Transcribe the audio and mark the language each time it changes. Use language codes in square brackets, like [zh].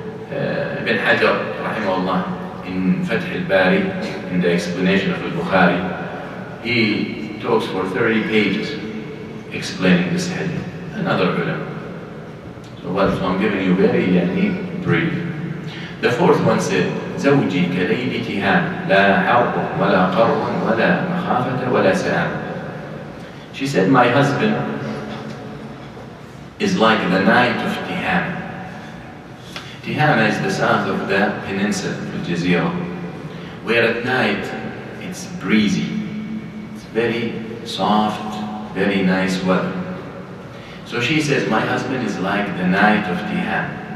[en] Ibn Hajar rahimahullah in Fath al-Bari, in the explanation of al-Bukhari, he talks for 30 pages explaining this hadith. Another ulama. So I'm giving you very brief. The fourth one said, [ar] زوجي كليل تهام لا حرب ولا قر ولا مخافة ولا سآم. [en] She said, my husband is like the night of Tiham. Tiham is the south of the peninsula, the Jazeera, where at night it's breezy. It's very soft, very nice weather. So she says, my husband is like the night of Tiham.